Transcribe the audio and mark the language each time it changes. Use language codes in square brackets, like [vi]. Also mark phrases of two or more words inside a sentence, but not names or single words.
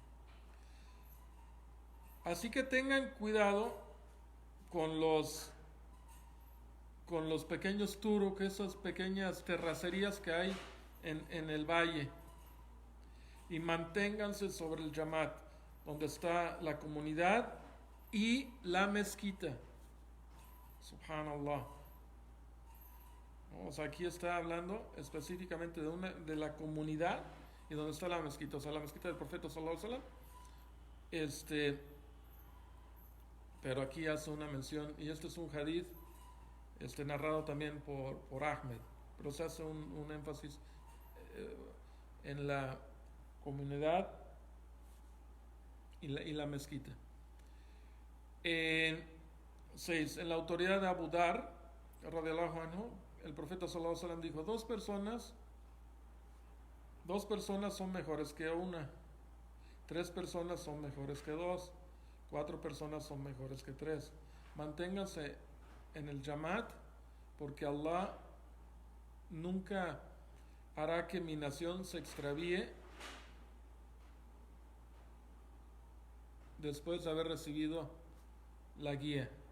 [es] Así que tengan cuidado con los pequeños turuk, esas pequeñas terracerías que hay en el valle, y manténganse sobre el Jamaat, donde está la comunidad y la mezquita. Subhanallah. O sea, aquí está hablando específicamente de la comunidad y donde está la mezquita. O sea, la mezquita del profeta [ar] صلى الله عليه وسلم. [es] Pero aquí hace una mención, y este es un hadith narrado también por Ahmed, pero se hace un énfasis en la comunidad y la mezquita. 6. En la autoridad de Abu Dar [ar] رضي الله عنه, [es] el profeta [ar] صلى الله عليه وسلم [es] dijo: dos personas son mejores que una, 3 personas son mejores que 2, 4 personas son mejores que 3. Manténganse en el Jamaat, porque Allah nunca hará que mi nación se extravíe después de haber recibido la guía.